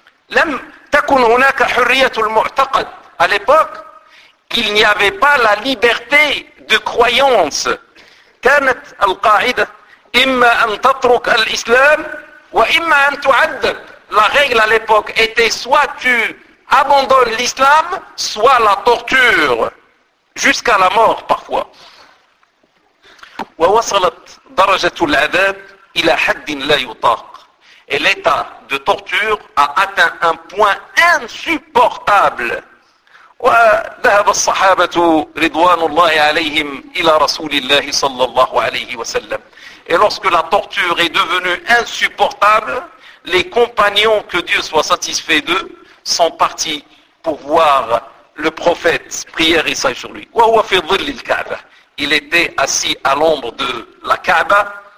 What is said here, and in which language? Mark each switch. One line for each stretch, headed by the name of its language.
Arabic: Lam takun hunaka hurriyatul mu'taqad.
French: À l'époque, il n'y avait pas la liberté de croyance.
Arabic: Kanat al-qa'ida imma an tatruk al-islam wa imma an tu'addab.
French: La règle à l'époque était soit tu abandonnes l'islam, soit la torture jusqu'à la mort parfois.
Arabic: ووصلت درجة العذاب إلى حد لا يطاق.
French: Et l'état de torture a atteint un point insupportable.
Arabic: وذهب الصحابة رضوان الله عليهم إلى رسول الله صلى الله عليه وسلم.
French: Et lorsque la torture est devenue insupportable, les compagnons, que Dieu soit satisfait d'eux, sont partis pour voir le prophète, prière et sage sur lui.
Arabic: وهو في ظل الكعبة.
French: Il était assis à l'ombre de la Kaaba.